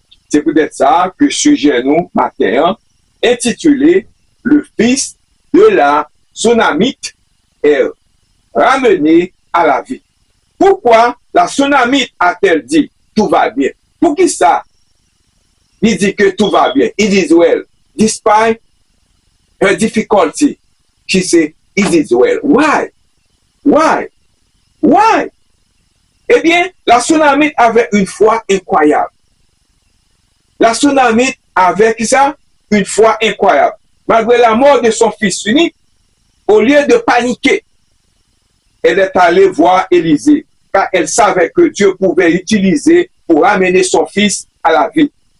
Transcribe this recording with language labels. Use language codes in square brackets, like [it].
[fr] C'est peut-être ça que sujet nous matin intitulé Le fils de la Sunamite est ramené à la vie. Pourquoi la Sunamite a-t-elle dit tout va bien? Pour qui ça? Il dit que tout va bien. [en] It is well. Despite her difficulty, she said, it is well. Why? Why? Why? [fr] Eh bien, la Sunamite avait une foi incroyable. La Sunamite avait ça, une foi incroyable. Malgré la mort de son fils unique, au lieu de paniquer, elle est allée voir Élisée, car elle savait que Dieu pouvait l'utiliser pour amener son fils à la vie.